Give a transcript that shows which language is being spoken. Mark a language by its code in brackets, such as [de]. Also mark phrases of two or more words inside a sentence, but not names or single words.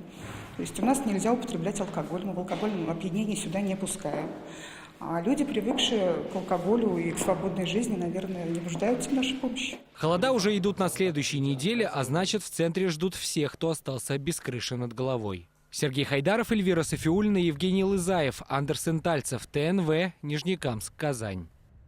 [ru] То есть у нас нельзя употреблять алкоголь, мы в алкогольном опьянении сюда не пускаем. А люди, привыкшие к алкоголю и к свободной жизни, наверное, не нуждаются в нашей помощи. Холода уже идут на следующей неделе, а значит, в центре ждут всех, кто остался без крыши над головой. Сергей Хайдаров, Эльвира Софиуллина, Евгений Лызаев, Андерсен Тальцев, ТНВ, Нижнекамск, Казань.